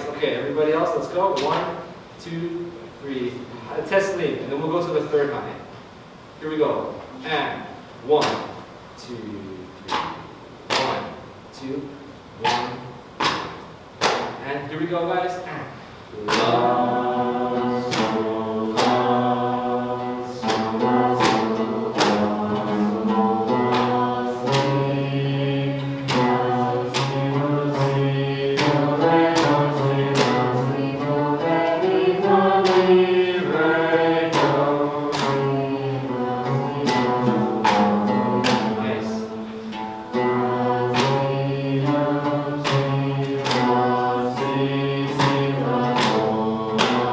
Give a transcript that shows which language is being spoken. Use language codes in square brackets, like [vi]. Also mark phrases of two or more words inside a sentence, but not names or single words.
[en] Okay, everybody else, let's go. 1, 2, 3. Teslim, and then we'll go to the third hane. Here we go. And 1, 2, 3. 1, 2, 1. And here we go, guys. And la, sol, la, sol, la, sol, la, si, la, si, la, si, do, re, do, si, la, si, do, re, mi, fa, mi, re, do, si, la, si, do. Nice. La, si, la, si, la, si, la, sol,